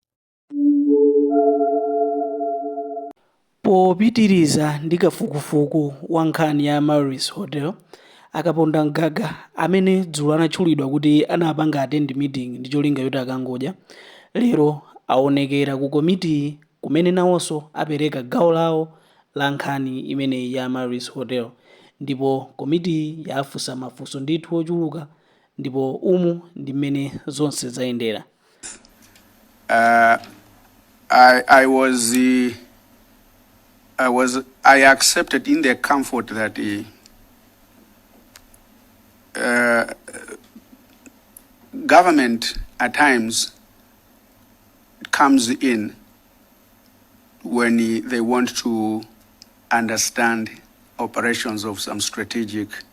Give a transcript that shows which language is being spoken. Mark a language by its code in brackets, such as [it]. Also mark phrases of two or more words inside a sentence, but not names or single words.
[ny] Popitiriza ndi kafukufuku wa nkhani ya Maris Hotel, Kapondamgaga amene dzulo anatchulidwa kuti anapanga [en] attend meeting [ny] ndi cholinga choti akangodya, lero aonekera ku komiti kumene nawonso apereka gawo lawo la nkhani imeneyi ya Maris Hotel, ndipo komiti yafunsa mafunso ndithu ochuluka, ndipo umu ndi mmene zonse zayendera. [en] I accepted in the comfort that government at times comes in when they want to understand operations of some strategic